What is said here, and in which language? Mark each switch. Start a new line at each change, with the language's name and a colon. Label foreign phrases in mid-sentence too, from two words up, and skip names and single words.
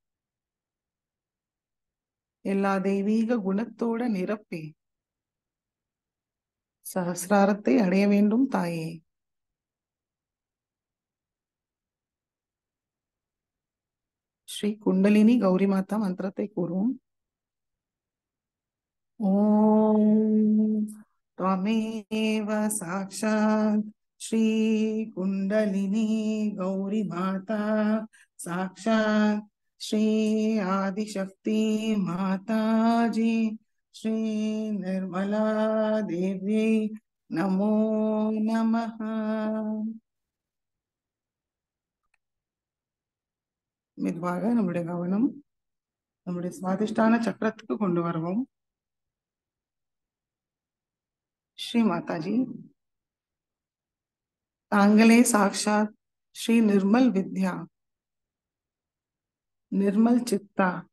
Tamil: எல்லா தெய்வீக குணத்தோட நிரப்பி சஹஸ்ராரத்தை அடைய வேண்டும் தாயே ஸ்ரீ குண்டலினி கௌரி மாதா மந்திரத்தை கூறுவோம்.
Sanskrit: ஓம் त्वमेव साक्षात् श्री कुंडलिनी गौरी माता साक्षात् श्री आदिशक्ति माता जी श्री निर्मला देवी नमो नमः.
Tamil: மெதுவாக நம்முடைய கவனம் நம்முடைய சுவாதிஷ்டான சக்கரத்துக்கு கொண்டு வருவோம். ஸ்ரீ மாதாஜி, தாங்களே சாக்ஷாத் ஸ்ரீ நிர்மல் வித்யா, நிர்மல் சித்தா.